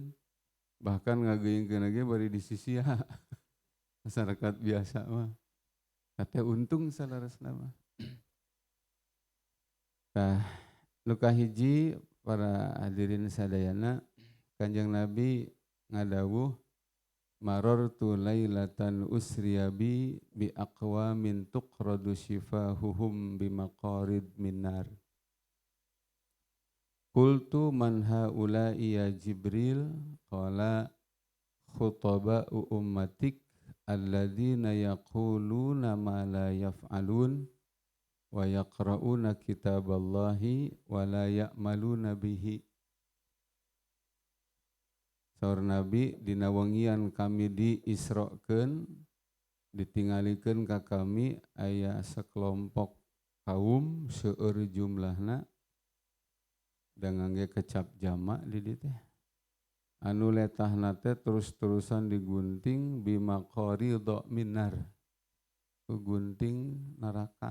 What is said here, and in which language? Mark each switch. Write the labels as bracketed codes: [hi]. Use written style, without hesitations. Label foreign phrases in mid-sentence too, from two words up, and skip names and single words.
[su] Bahkan ngageuingkeun ge bari disisia. Masyarakat biasa mah. Teh untung salaresna mah. Tah nu kahiji para hadirin sadayana Kanjeng Nabi ngadawuh [ar] مررت ليلة أسري بي أقوام تقرض شفاههم بمقاريض من النار. قلت من هؤلاء يا جبريل قال خطباء أمتك الذين يقولون ما لا يفعلون ويقرؤون كتاب الله ولا يعملون به. [su] Saur Nabi dina wengian kami diisrokeun ditingalikeun ka kami aya sakelompok kaum seueur jumlahna da ngangge kecap jama di dieu teh anu letahna teh terus-terusan digunting [ar] بمقاريضها من النار [su] ku gunting neraka.